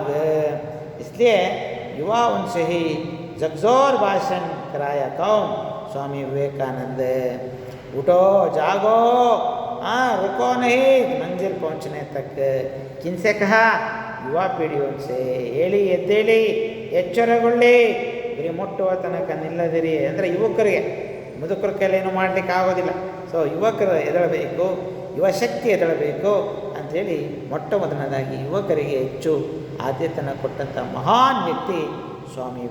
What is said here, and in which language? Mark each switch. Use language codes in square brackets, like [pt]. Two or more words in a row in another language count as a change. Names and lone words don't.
[hi] इसलिए युवाओं से ही जगजोर भाषण कराया कौन? स्वामी विवेकानंद. उठो जागो, रुको नहीं मंजिल पहुंचने तक. किनसे कहा? युवा पीढ़ियों से. [kn] ಹೇಳಿ, ಎದ್ದೇಳಿ, ಎಚ್ಚರಗೊಳ್ಳಿ, ಗುರಿ ಮುಟ್ಟುವ ತನಕ ನಿಲ್ಲದಿರಿ. ಅಂದರೆ ಯುವಕರಿಗೆ, ಮುದುಕರ ಕೈಲೇನು ಮಾಡಲಿಕ್ಕೆ ಆಗೋದಿಲ್ಲ. ಸೊ ಯುವಕರು ಎದಳಬೇಕು, ಯುವ ಶಕ್ತಿ ಎದಳಬೇಕು ಅಂಥೇಳಿ ಮೊಟ್ಟ ಮೊದಲನೇದಾಗಿ ಯುವಕರಿಗೆ ಹೆಚ್ಚು ಆದ್ಯತೆಯನ್ನು ಕೊಟ್ಟಂಥ ಮಹಾನ್ ವ್ಯಕ್ತಿ ಸ್ವಾಮಿ ವಿವೇಕಾನಂದ.